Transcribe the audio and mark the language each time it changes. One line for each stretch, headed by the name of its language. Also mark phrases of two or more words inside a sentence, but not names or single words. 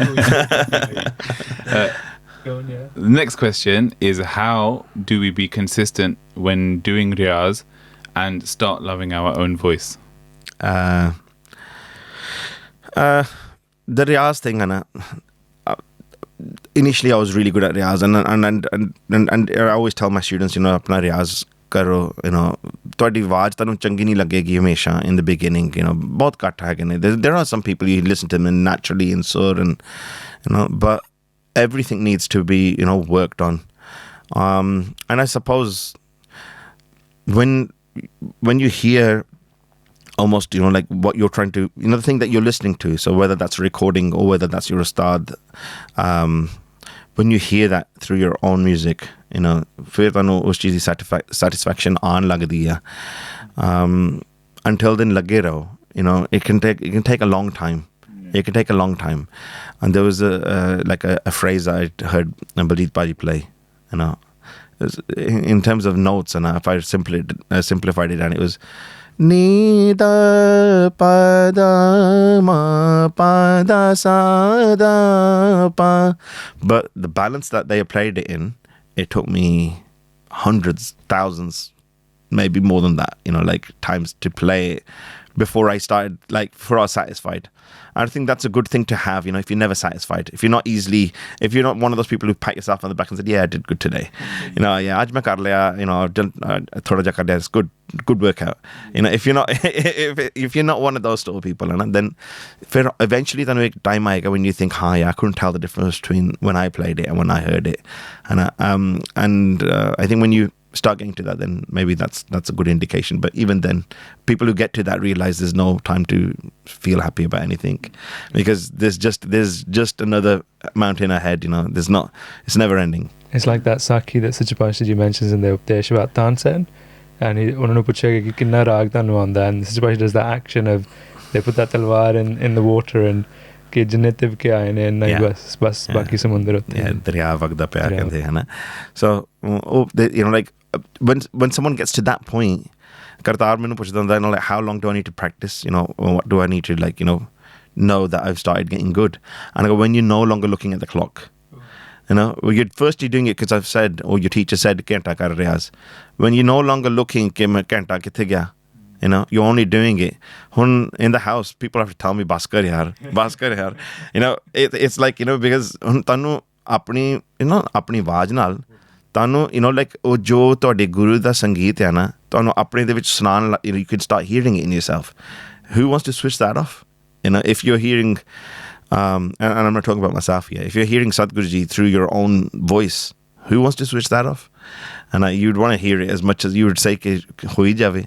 English: The next question is, how do we be consistent when doing riyaz and start loving our own voice? The riyaz thing, Anna. Initially, I was really good at riyaz, and I always tell my students, you know,
Punjabi: ਆਪਣਾ ਰਿਆਜ਼ ਕਰੋ,
English: you know,
Punjabi: ਤੁਹਾਡੀ ਆਵਾਜ਼ ਤੁਹਾਨੂੰ ਚੰਗੀ ਨਹੀਂ ਲੱਗੇਗੀ ਹਮੇਸ਼ਾ
English: in the beginning, you know,
Punjabi: ਬਹੁਤ ਘੱਟ ਹੈਗੇ ਨੇ.
English: There are some people you listen to them naturally in sur, and you know, but everything needs to be, you know, worked on. And I suppose when you hear almost, you know, like what you're trying to, you know, the thing that you're listening to, so whether that's recording or whether that's your ustad, when you hear that through your own music, you know,
Punjabi: ਫਿਰ ਤੈਨੂੰ ਉਸ ਚੀਜ਼ ਦੀ satisfaction ਆਣ ਲੱਗਦੀ ਹੈ.
English: Until then
Punjabi: ਲੱਗੇ ਰਹੋ,
English: you know, it can take a long time. It can take a long time. And there was a phrase I heard Baljeet Paji play, you know, in terms of notes, and if I simplified it, and it was Ni da pa da ma pa da sa da pa. But the balance that they played it in, it took me hundreds, thousands, maybe more than that, you know, like times to play it before I started, like before I was satisfied. I think that's a good thing to have, you know, if you're never satisfied, if you're not one of those people who pat yourself on the back and said, yeah, I did good today, you know, yeah,
Punjabi: ਅੱਜ ਮੈਂ ਕਰ ਲਿਆ,
English: you know,
Punjabi: ਥੋੜ੍ਹਾ ਜਾ ਕਰ ਲਿਆ,
English: it's good workout, you know. If you're not if you're not one of those sort of people, and then eventually then
Punjabi: ਇੱਕ time ਆਏਗਾ
English: when you think, yeah, I couldn't tell the difference between when I played it and when I heard it, and I think when you start getting to that, then maybe that's a good indication. But even then, people who get to that realize there's no time to feel happy about anything, because there's just another mountain ahead, you know. It's never ending. It's like that Sakhi that Sachapasha Ji mentions in the Updesh about transcends, and
Punjabi: ਉਹਨਾਂ ਨੂੰ ਪੁੱਛੇਗਾ ਕਿ ਕਿੰਨਾ ਰਾਗ ਤੁਹਾਨੂੰ ਆਉਂਦਾ,
English: and Sachapasha does that action of they put that talwar in the water and
Punjabi: ਕਿ ਜਿੰਨੇ ਤਿਵਕੇ ਆਏ ਨੇ ਇੰਨਾ ਹੀ ਬਸ ਬਾਕੀ ਸਮੁੰਦਰ ਉੱਤੇ ਦਰਿਆ ਵਗਦਾ ਪਿਆ ਕਹਿੰਦੇ ਹਨਾ.
English: So you know, like when someone gets to that point,
Punjabi: Kartar ਮੈਨੂੰ ਪੁੱਛਦਾ ਹੁੰਦਾ,
English: you know, like how long do I need to practice, you know, what do I need to, like, you know that I've started getting good. And I go, when you're no longer looking at the clock, you know, you're doing it because I've said, or your teacher said
Punjabi: ਘੰਟਾ ਕਰ ਰਿਆਜ਼.
English: When you're no longer looking
Punjabi: ਕਿ ਮੈਂ ਘੰਟਾ ਕਿੱਥੇ ਗਿਆ,
English: you know, you're only doing it. In the house, people have to tell me
Punjabi: ਬਸ ਕਰ ਯਾਰ.
English: You know, it's like, you know, because
Punjabi: ਤੈਨੂੰ ਆਪਣੀ,
English: you know,
Punjabi: ਆਪਣੀ ਆਵਾਜ਼ ਨਾਲ ਤੈਨੂੰ,
English: you know, like
Punjabi: ਓਹ ਜੋ ਤੁਹਾਡੇ ਗੁਰੂ ਦਾ ਸੰਗੀਤ ਹੈ ਨਾ, ਤੈਨੂੰ ਆਪਣੇ ਦੇ ਵਿੱਚ ਸੁਣਨ,
English: you can start hearing it in yourself. Who wants to switch that off? You know, if you're hearing and I'm not talking about myself here, if you're hearing Sadhguruji through your own voice, who wants to switch that off? And you'd want to hear it as much as you would say
Punjabi: ਕਿ ਹੋਈ ਜਾਵੇ.